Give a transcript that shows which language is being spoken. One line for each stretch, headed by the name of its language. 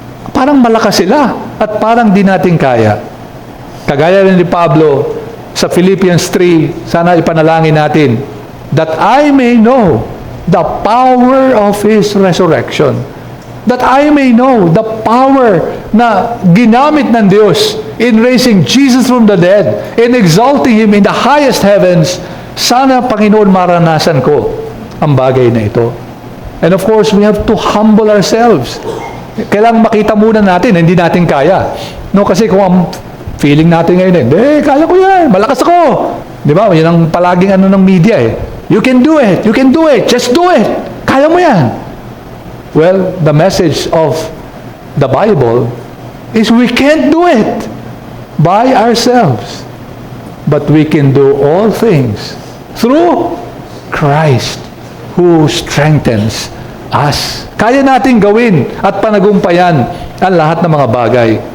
Filipino: Parang malakas sila at parang di natin kaya. Kagaya rin ni Pablo sa Philippians 3, sana ipanalangin natin,
English: that I may know the power of His resurrection. That I may know the power
Filipino: na ginamit ng Diyos
English: in raising Jesus from the dead, in exalting Him in the highest heavens.
Filipino: Sana, Panginoon, maranasan ko ang bagay na ito.
English: And of course, we have to humble ourselves.
Filipino: Kailangang makita muna natin, hindi natin kaya. No, kasi kung ang feeling natin ngayon, kaya ko yan, malakas ako. Di ba? Yan ang palaging ng media eh.
English: You can do it, just do it.
Filipino: Kaya mo yan.
English: Well, the message of the Bible is we can't do it by ourselves. But we can do all things through Christ who strengthens us.
Filipino: Kaya natin gawin at panagumpayan ang lahat ng mga bagay.